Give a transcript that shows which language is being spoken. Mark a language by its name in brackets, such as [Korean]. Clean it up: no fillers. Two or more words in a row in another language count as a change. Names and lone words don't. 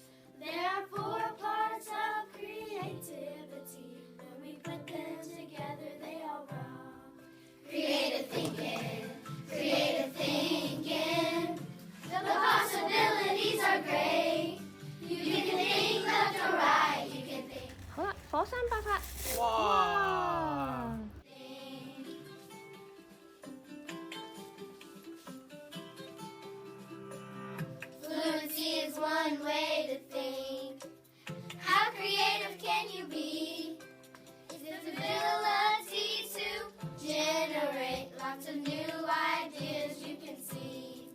[English] There are 4 parts of creativity. When we put them together, they all rock. Creative thinking, creative thinking. The possibilities are great. You can think left or right. You can think. [Cantonese] 好啦，火山爆發！哇！ [English] Fluency is one way to think. How creative can you be? It's the ability to generate lots of new ideas you can see.